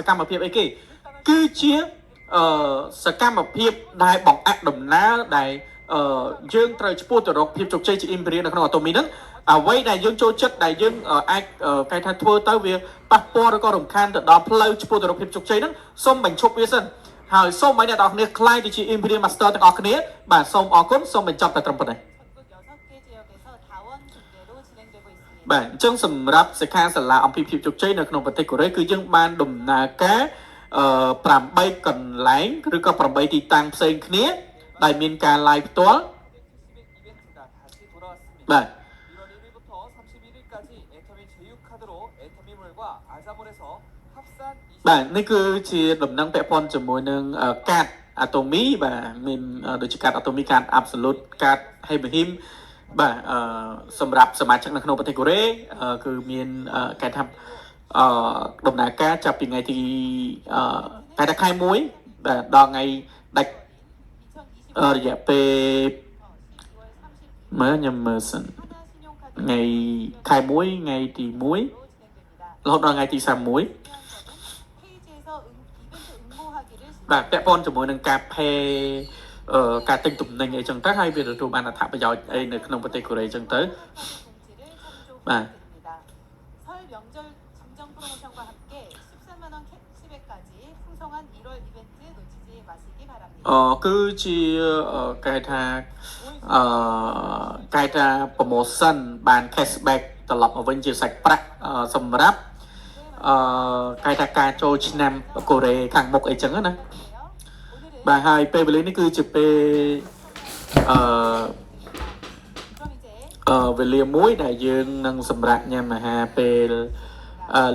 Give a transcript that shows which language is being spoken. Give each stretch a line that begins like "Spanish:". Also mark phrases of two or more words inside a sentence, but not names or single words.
Khmer: កម្មភាពអីគេគឺជាសកម្មភាពដែលបង្អាក់ដំណើរដែលយើងត្រូវឆ្ពោះទៅរកភាពជោគជ័យជា Imperial នៅក្នុងអាតូមីហ្នឹងអ្វីដែលយើងចូលចិត្តដែលយើងអាចគេថាធ្វើទៅវាប៉ះពាល់ឬក៏រំខានទៅដល់ផ្លូវឆ្ពោះទៅរកភាពជោគជ័យហ្នឹងសូមបញ្ឈប់វាសិនហើយសូមឲ្យអ្នកទាំងអស់គ្នាខ្លាយទៅជា Imperial Master ទាំងអស់គ្នាបាទសូមអរគុណសូមបញ្ចប់តែត្រឹមប៉ុណ្ណេះ
Korean: 전국 6개 지역에서 다원 중계로 진행되고 있습니다.
Khmer: បាទអញ្ចឹងសម្រាប់សិក្ខាសាលាអំពីភាពជោគជ័យនៅក្នុងប្រទេសកូរ៉េគឺយើងបានដំណើរការ8កន្លែងឬក៏8ទីតាំងផ្សេងគ្នាដែលមានការ live ផ្ទាល់
Korean: 이벤트가 다시 돌아왔습니다.
Khmer: បាទ
Korean: 1월 1일부터 31일까지 애터미 제휴카드로 애터미몰과 아자몰에서 합산
Khmer: បាទនេះគឺជាដំណឹងពាក់ព័ន្ធជាមួយនឹងកាតអាតូមីបាទមានដូចជាកាតអាតូមីកាត absolute កាត Hebehim បាទសម្រាប់សមាជិកនៅក្នុងប្រទេសកូរ៉េគឺមានគេថាដំណើរការចាប់ពីថ្ងៃទីគេថាខែ1បាទដល់ថ្ងៃដាច់រយៈពេល
Korean: 12월 30일
Khmer: មើលខ្ញុំមើលសិន
Korean: 하나 신용카드
Khmer: ថ្ងៃខែ1ថ្ងៃទី1
Korean: 로 진행됩니다.
Khmer: រហូតដល់ថ្ងៃទី31
Korean: 중요한 점은 페이지에서 이벤트 응모하기를
Khmer: បាទពាក់ព័ន្ធជាមួយនឹងការ pay ការទិញទំនិញអីចឹងទៅហើយវាទទួលបានអត្ថប្រយោជន៍អីនៅក្នុងប្រទេសកូរ៉េចឹងទៅ
Korean: 카드 공지를 참조드립니다. 설 명절 증정 프로모션과 함께 13만 원 캐시백까지 풍성한 1월 이벤트 놓치지 마시기 바랍니다.
Khmer: គឺជាគេថាគេថា promotion បាន cashback ត្រឡប់មកវិញជាសាច់ប្រាក់សម្រាប់គេថាការចូលឆ្នាំកូរ៉េខាងមុខអីចឹងណា
Korean: 오늘은
Khmer: បាទហើយពេលវេលានេះគឺជាពេលអឺ
Korean: 그럼 이제
Khmer: វេលាមួយដែលយើងនឹងសម្រាប់ញ៉ាំអាហារពេល